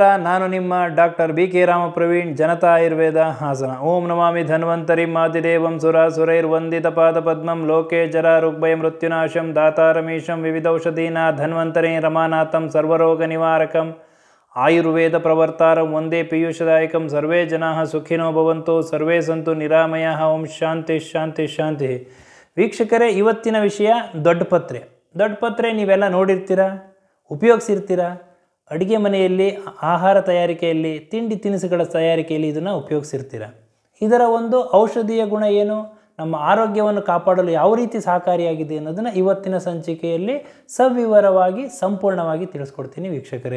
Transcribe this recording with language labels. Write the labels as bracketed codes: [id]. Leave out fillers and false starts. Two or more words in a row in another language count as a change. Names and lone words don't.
[kn] ನಾನು ನಿಮ್ಮ ಡಾಕ್ಟರ್ BK ರಾಮಪ್ರವೀಣ್, ಜನತಾ ಆಯುರ್ವೇದ ಹಾಸನ. [sa] ಓಂ ನಮಾಮಿ ಧನ್ವಂತರಿ ಮಾತಿದೇವಂ ಸುರಾಸುರೈರ್ವಂದಿತ ಪಾದಪದ್ಮಂ ಲೋಕೆ ಜರಾರುಗ್ಭಯ ಮೃತ್ಯುನಾಶಂ ದಾತಾರಮೀಶಂ ವಿವಿಧೌಷಧೀನಾ ಧನ್ವಂತರಿ ರಮಾನಾಥಂ ಸರ್ವರೋಗ ನಿವಾರಕಂ ಆಯುರ್ವೇದ ಪ್ರವರ್ತಾರಂ ವಂದೇ ಪೀಯೂಷದಾಯಕಂ. ಸರ್ವೇ ಜನಾಃ ಸುಖಿನೋ ಭವಂತು, ಸರ್ವೇ ಸಂತು ನಿರಾಮಯಾಃ. ಓಂ ಶಾಂತಿ ಶಾಂತಿ ಶಾಂತಿ. [kn] ವೀಕ್ಷಕರೇ, ಇವತ್ತಿನ ವಿಷಯ ದೊಡ್ಡಪತ್ರೆ. ದೊಡ್ಡಪತ್ರೆ ನೀವೆಲ್ಲ ನೋಡಿರ್ತೀರಾ, ಉಪಯೋಗಿಸಿರ್ತೀರಾ. ಅಡುಗೆ ಮನೆಯಲ್ಲಿ, ಆಹಾರ ತಯಾರಿಕೆಯಲ್ಲಿ, ತಿಂಡಿ ತಿನಿಸುಗಳ ತಯಾರಿಕೆಯಲ್ಲಿ ಇದನ್ನು ಉಪಯೋಗಿಸಿರ್ತೀರ. ಇದರ ಒಂದು ಔಷಧೀಯ ಗುಣ ಏನು, ನಮ್ಮ ಆರೋಗ್ಯವನ್ನು ಕಾಪಾಡಲು ಯಾವ ರೀತಿ ಸಹಕಾರಿಯಾಗಿದೆ ಅನ್ನೋದನ್ನು ಇವತ್ತಿನ ಸಂಚಿಕೆಯಲ್ಲಿ ಸವಿವರವಾಗಿ ಸಂಪೂರ್ಣವಾಗಿ ತಿಳಿಸ್ಕೊಡ್ತೀನಿ ವೀಕ್ಷಕರೇ.